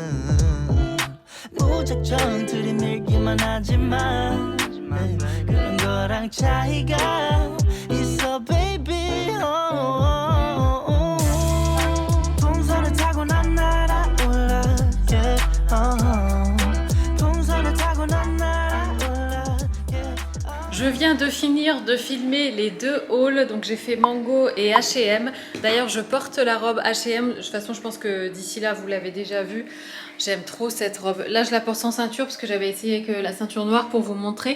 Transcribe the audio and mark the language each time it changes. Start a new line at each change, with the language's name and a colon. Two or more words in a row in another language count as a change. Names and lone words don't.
Korean: 무작정 들이밀기만 하지만 그런 거랑 차이가 있어 baby 동선을 타고 난 날아올라 yeah, 동선을 타고 난 날아올라 yeah,
French: Je viens de finir de filmer les deux hauls, donc j'ai fait Mango et H&M. D'ailleurs je porte la robe H&M, de toute façon je pense que d'ici là vous l'avez déjà vue. J'aime trop cette robe. Là, je la porte sans ceinture parce que j'avais essayé avec la ceinture noire pour vous montrer.